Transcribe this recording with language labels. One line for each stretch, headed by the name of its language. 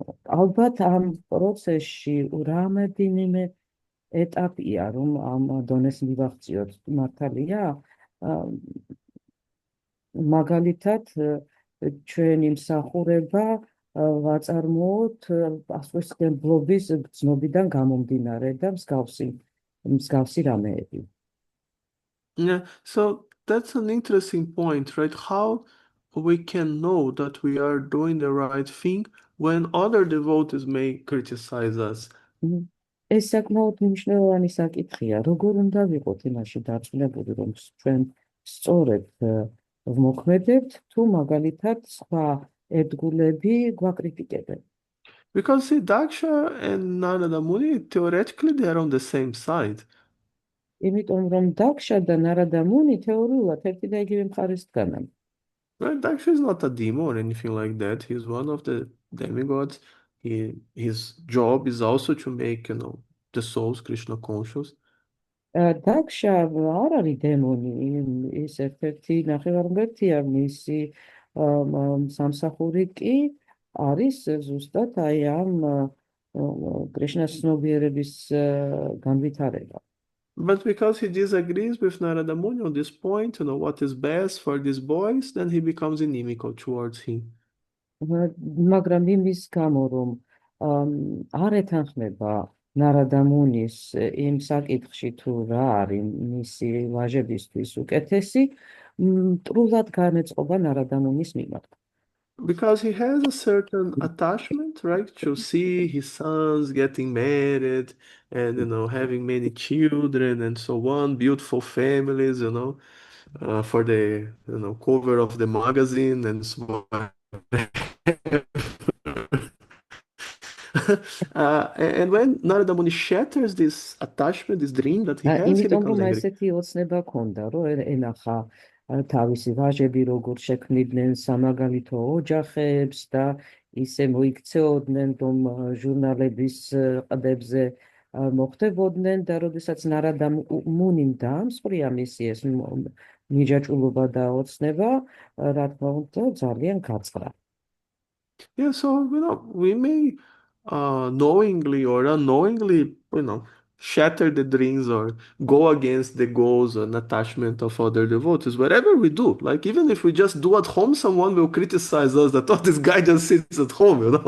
Georgian: ალბათ ამ პროცესში რამოდენიმე ეტაპია, რომ ამ დონეს მივაღწიოთ, მართალია. მაგალითად, ჩვენი მსახურება ვაწარმოოთ პასუხისმგებლობის გრძნობიდან გამომდინარე და მსგავსი რამეები.
English: Yeah, so that's an interesting point, right? How we can know that we are doing the right thing when other devotees may criticize us.
Georgian: ეს საკმაოდ მნიშვნელოვანი საკითხია. როგორ უნდა ვიყოთ იმაში დარწმუნებული, რომ ჩვენ სწორედ ვმოქმედებთ, თუ მაგალითად სხვა ერთგულები გვაკრიტიკებენ.
English: Because see, Daksha and Narada Muni, theoretically, they are on the same side.
Georgian: იმიტომ რომ დაქშა და ნარადა მუნი თეორიულად ერთი და იგივე მხარეს დგანან.
English: Right? Daksha is not a demon or anything like that. He's one of the demigods. His job is also to make, the souls Krishna conscious.
Georgian: დაქშა არ არის დემონი, ის ერთ-ერთი ნახევარმღერთია, მისი სამსახური კი არის ზუსტად აი ამ კრიშნას ცნობიერების განვითარება.
English: But because he disagrees with Narada Muni on this point, what is best for these boys, then he becomes inimical towards him.
Georgian: მაგრამ იმის გამო, რომ არ ეთანხმება ნარადა მუნის იმ საკითხში, თუ რა არის მისი ვაჟებისთვის უკეთესი, მტრულად განეწყობა ნარადა მუნის მიმართ.
English: Because he has a certain attachment, right, to see his sons getting married and, having many children and so on, beautiful families, for the, cover of the magazine and so on. And when Narada Muni shatters this attachment, this dream that he has, he
Georgian: იმიტომ
English: becomes
Georgian: რომ
English: angry.
Georgian: ესეთი ოცნება ქონდა, რომ ენახა თავისი ვაჟები როგორ შექმნიდნენ სამაგალითო ოჯახებს და ისე მოიქცეოდნენ, რომ ჟურნალების ყდებზე მოხდებოდნენ და როდესაც ნარადა მუნიმ დაამსხვრია მისი ეს მიჯაჭულობა და ოცნება, რა თქმა უნდა, ძალიან გაწყდა.
English: Yeah, so, we may knowingly or unknowingly, shatter the dreams or go against the goals and attachment of other devotees, whatever we do. Like, even if we just do at home, someone will criticize us that, oh, this guy just sits at home,